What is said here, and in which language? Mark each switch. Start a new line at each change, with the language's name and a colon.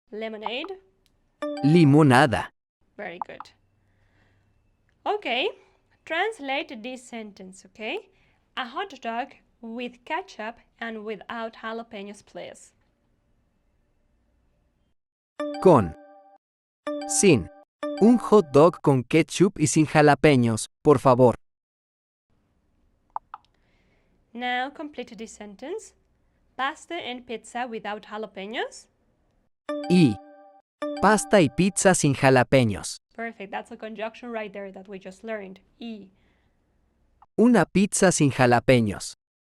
English: lemonade.
Spanish: Limonada.
English: Very good. Okay, translate this sentence, okay? A hot dog with ketchup and without jalapeños, please.
Spanish: Con. Sin. Un hot dog con ketchup y sin jalapeños, por favor.
English: Now complete this sentence. Pasta and pizza without jalapeños.
Spanish: Y. Pasta y pizza sin jalapeños.
English: Perfect, that's a conjunction right there that we just learned.
Spanish: Y. Una pizza sin jalapeños.